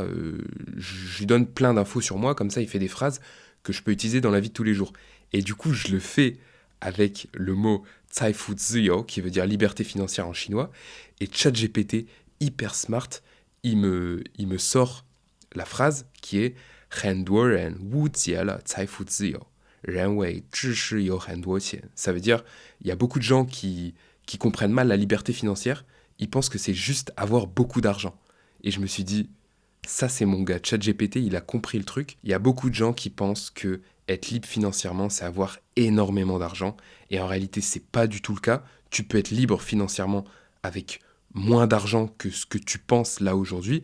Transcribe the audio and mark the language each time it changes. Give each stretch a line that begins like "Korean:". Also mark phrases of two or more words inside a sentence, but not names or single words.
French: Je lui donne plein d'infos sur moi, comme ça il fait des phrases que je peux utiliser dans la vie de tous les jours. Et du coup, je le fais avec le mot
Chinese: 财富自由,
French: qui veut dire liberté financière en chinois. Et ChatGPT, hyper smart, il me sort la phrase qui est
Chinese: 很多人误解了财富自由，认为知识有很多钱.
French: Ça veut dire, il y a beaucoup de gens qui comprennent mal la liberté financière. Ils pensent que c'est juste avoir beaucoup d'argent. Et je me suis dit, ça c'est mon gars, ChatGPT, il a compris le truc. Il y a beaucoup de gens qui pensent que être libre financièrement, c'est avoir énormément d'argent. Et en réalité, c'est pas du tout le cas. Tu peux être libre financièrement avec moins d'argent que ce que tu penses là aujourd'hui.